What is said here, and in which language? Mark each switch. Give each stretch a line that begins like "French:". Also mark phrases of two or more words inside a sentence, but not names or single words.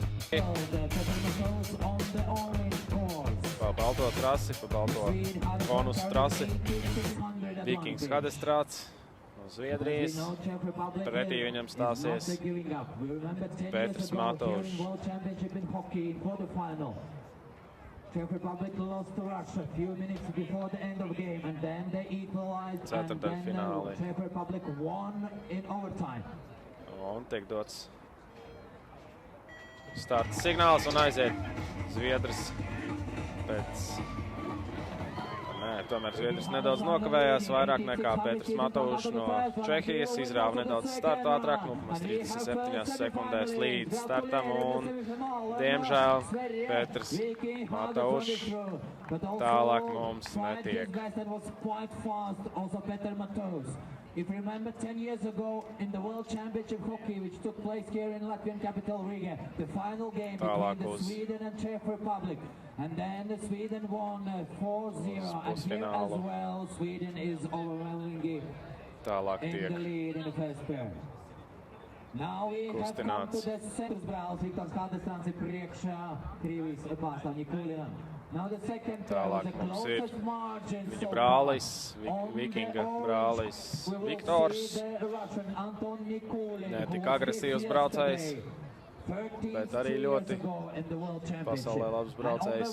Latvian: Pa balto trasi, pa balto konusu trasi. Vikings Hadestrāts no Zviedrijas. Pretī viņam stāsies Pēters Matovs.
English: Czech Republic lost to Russia a few minutes before the end of the game, and then they equalized, and then Czech Republic won in overtime.
Latvian: Un tiek dots starta signāls un aiziet Zviedris pēc... Nē, tomēr Zviedris nedaudz nokavējās, vairāk nekā Pēters Matovs no Čehijas, izrāva nedaudz startu ātrāk, 37 sekundēs līdz startam, un, diemžēl, Pēters Matovs tālāk mums netiek.
English: If you remember 10 years ago in the World Championship Hockey, which took place here in Latvian capital Riga, the final game between the Sweden and Czech Republic. And then the Sweden won 4-0, and here as well, Sweden is overwhelmingly in the lead in the first pair. Now we have come to the second
Latvian: brālis, Viktors Hadestrāts priekšā Krievijas pārstāv Nikulina. Tālāk mums ir viņa brālis, Vikinga brālis Viktors. Ne tik agresīvs braucējs, bet arī ļoti pasaulē labs braucējs.